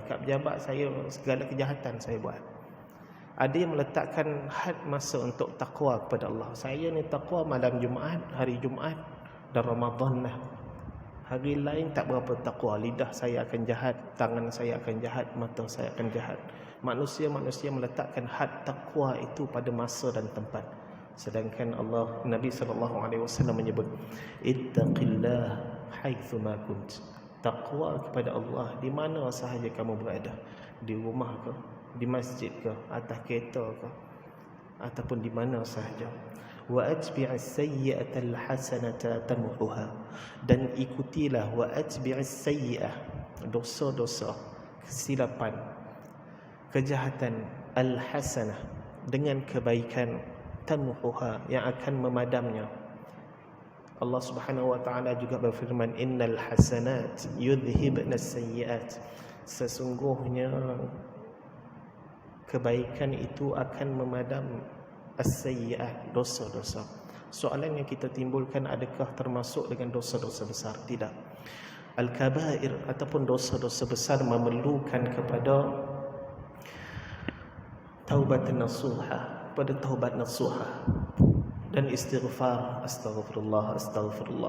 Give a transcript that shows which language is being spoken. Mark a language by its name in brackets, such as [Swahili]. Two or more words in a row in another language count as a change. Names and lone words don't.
[Malay] Kat pejabat saya segala kejahatan saya buat. Ada yang meletakkan had masa untuk takwa kepada Allah. Saya ni takwa malam Jumaat, hari Jumaat dan Ramadan lah. Hari lain tak berapa takwa. Lidah saya akan jahat, tangan saya akan jahat, mata saya akan jahat. Manusia-manusia meletakkan had takwa itu pada masa dan tempat. Sedangkan Nabi SAW menyebut [Arabic] اتق الله حيثما كنت. [Malay] Taqwa kepada Allah di mana sahaja kamu berada, di rumah ke, di masjid ke, atas kereta ke, ataupun di mana sahaja. [Arabic] وأتبع السيئة الحسنة تمحها, [Malay] dan ikutilah [Arabic] وأتبع السيئة, [Malay] dosa-dosa, kesilapan, kejahatan, al hasanah, dengan kebaikan, tamhuha, yang akan memadamnya. Allah Subhanahu wa taala juga berfirman, [Arabic] إن الحسنات يذهبن السيئات, [Malay] sesungguhnya kebaikan itu akan memadam as-sayyi'at, dosa-dosa. Soalan yang kita timbulkan, adakah termasuk dengan dosa-dosa besar? Tidak. Al-kabair ataupun dosa-dosa besar memerlukan kepada taubat nasuha, pada taubat nasuha dan istighfar, [Arabic] أستغفر الله، أستغفر الله.